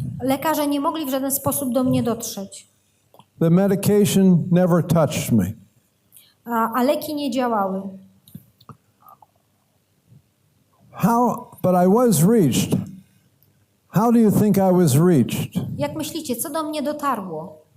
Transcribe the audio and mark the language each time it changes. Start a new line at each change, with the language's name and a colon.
Polish: Lekarze nie mogli w żaden sposób do mnie dotrzeć.
English: The medication never touched me.
Polish: A leki nie działały.
English: But I was reached. How do you think I was reached?
Polish: Jak myślicie, co do mnie dotarło?